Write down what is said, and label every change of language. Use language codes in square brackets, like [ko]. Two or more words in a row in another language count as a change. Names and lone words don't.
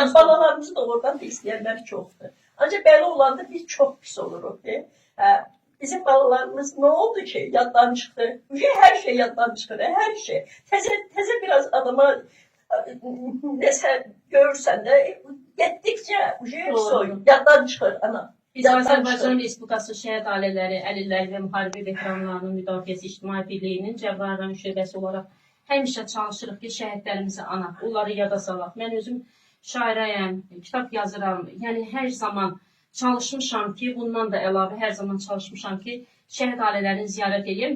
[tr] yani balalarımızı da oradan da isteyenler çoktu. Ancak böyle olanda biz çok pis oluruz. Bizim balalarımız ne oldu ki? Yaddan çıktı. Her şey yaddan çıktı. Her şey. Teze biraz adama neyse görürsen de gittikçe Doğru. yaddan çıkır ana. [az] Biz [tr] Yaddan [az] Azərbaycan [tr] çıkır. [az] Respublikası Şəhid Ailələri, Əlillər və Müharibə Veteranlarının Müdafiəsi İctimai Birliyinin Cəbrayıl şöbəsi olaraq həmişə çalışırıq ki, şəhidlərimizi anaq, onları yada salaq. Mən özüm şairəyəm, kitab yazıram. Yəni hər zaman çalışmışam ki, bundan da əlavə hər zaman çalışmışam ki, şəhid ailələrini ziyarət edeyim.